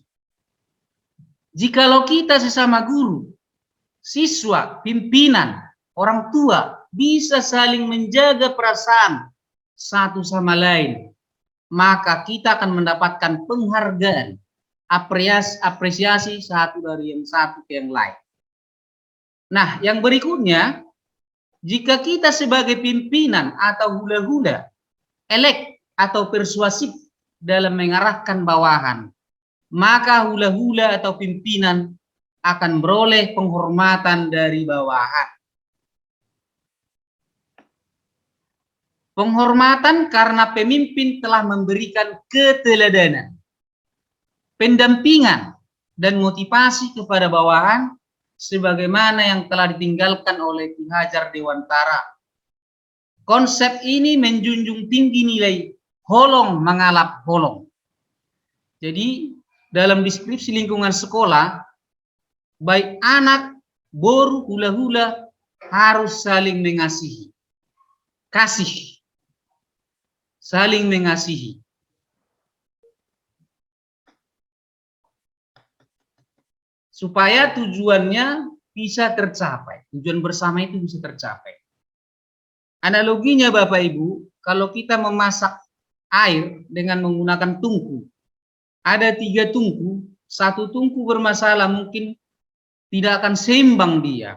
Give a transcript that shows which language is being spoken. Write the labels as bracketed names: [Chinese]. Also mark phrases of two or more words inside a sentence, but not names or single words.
[Indonesian] Jikalau kita sesama guru, siswa, pimpinan, orang tua, bisa saling menjaga perasaan satu sama lain, maka kita akan mendapatkan penghargaan, apresiasi satu dari yang satu ke yang lain. Nah, yang berikutnya, jika kita sebagai pimpinan atau hula-hula, elek atau persuasif dalam mengarahkan bawahan, maka hula-hula atau pimpinan akan beroleh penghormatan dari bawahan. Penghormatan karena pemimpin telah memberikan keteladanan, pendampingan, dan motivasi kepada bawahan sebagaimana yang telah ditinggalkan oleh Ki Hajar Dewantara. Konsep ini menjunjung tinggi nilai [Batak Toba] holong mengalap holong. [Indonesian] Jadi dalam deskripsi lingkungan sekolah, baik anak, boru, hula-hula harus saling mengasihi. Kasih. Saling mengasihi. Supaya tujuannya bisa tercapai. Tujuan bersama itu bisa tercapai. Analoginya Bapak Ibu, kalau kita memasak air dengan menggunakan tungku, ada 3 tungku, 1 tungku bermasalah mungkin tidak akan seimbang dia.